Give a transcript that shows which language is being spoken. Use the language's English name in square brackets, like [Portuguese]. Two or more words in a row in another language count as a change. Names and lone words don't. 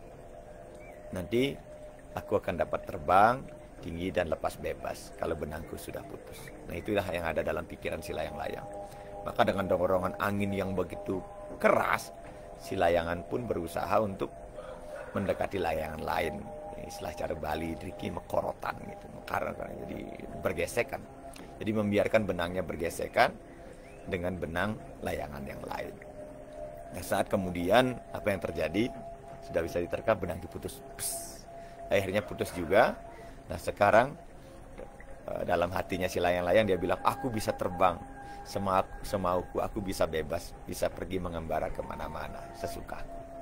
[Indonesian] Nanti aku akan dapat terbang tinggi dan lepas bebas kalau benangku sudah putus. Nah, itulah yang ada dalam pikiran si layang-layang. Maka dengan dorongan angin yang begitu keras, si layangan pun berusaha untuk mendekati layangan lain. Istilah cara Bali [Balinese] driki mekorotan [Indonesian] gitu, jadi bergesekan. Jadi membiarkan benangnya bergesekan dengan benang layangan yang lain. Nah, saat kemudian apa yang terjadi? Sudah bisa diterka, benang diputus. Akhirnya putus juga. Nah, sekarang dalam hatinya si layang-layang dia bilang, aku bisa terbang semauku, aku bisa bebas, bisa pergi mengembara kemana-mana sesukaku.